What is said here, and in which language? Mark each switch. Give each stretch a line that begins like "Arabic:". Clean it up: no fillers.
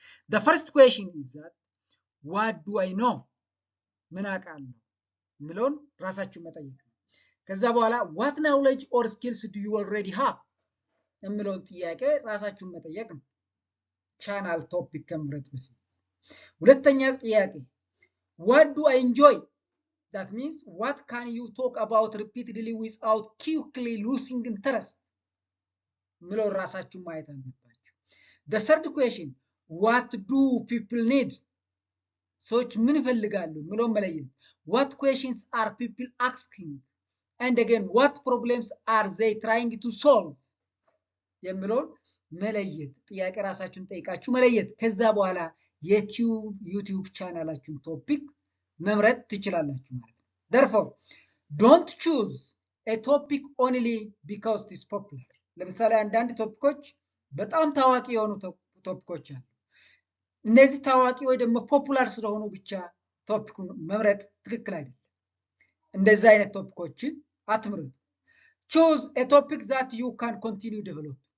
English: the first question is that what do I know?
Amharic: ምን አውቃለሁ ምሎን ራሳችሁ መጠየቅ ነው። ከዛ በኋላ
English: what knowledge or skills do you already have
Amharic: የሚለውን ጥያቄ ራሳችሁ መጠየቅ ነው ቻናል ቶፒክ ከመምረጥ በፊት። ሁለተኛ ጥያቄ
English: what do I enjoy? that means what can you talk about repeatedly without quickly losing interest
Amharic: ምሎን ራሳችሁ ማየት አለባችሁ።
English: the third question what do people need?
Amharic: ሰዎች ምን ይፈልጋሉ ምሎን መለየት።
English: what questions are people asking? and again what problems are they trying to solve
Amharic: የሚለውን መለየት። ጥያቄ ራሳችሁን ጠይቃችሁ መለየት። ከዛ በኋላ የዩቲዩብ ቻናላችሁን ቶፒክ መምረጥ ትችላላችሁ ማለት ነው።
English: therefore don't choose a topic only because it is popular.
Amharic: ለምሳሌ አንዳንድ ቶፒኮች በጣም ታዋቂ የሆኑ ቶፒኮች አሉ። እነዚህ ታዋቂ ወይ ደግሞ ፖፑላር ስለሆኑ ብቻ ቶፒኩን መምረጥ ትክክል አይደለም። እንደዚህ አይነት ቶፒኮችን አትምረጡ።
English: choose a topic that you can continue develop.